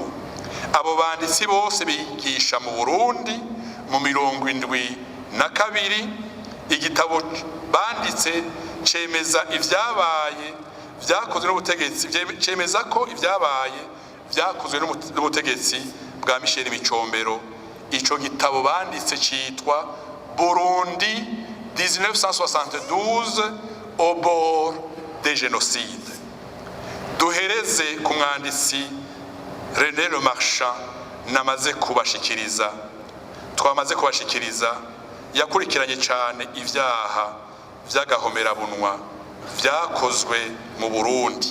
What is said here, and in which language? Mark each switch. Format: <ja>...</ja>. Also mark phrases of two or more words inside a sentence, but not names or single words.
<rn>Abo banditsi bose bigisha mu Burundi mu 1972 igitabo banditse cemeza ivyabaye vyakozwe n'ubutegetsi, cemeza ko ivyabaye vyakozwe n'ubutegetsi bwa Michel Micombero. Ico gitabo banditse citwa Burundi 1972 au bord des génocides. Duhereze ku mwanditsi René Le Marchand namaze kubashikiriza. Twamaze kubashikiriza yakurikiranye cyane ivyaha vy'agahomerabunwa vyakozwe mu Burundi.</rn>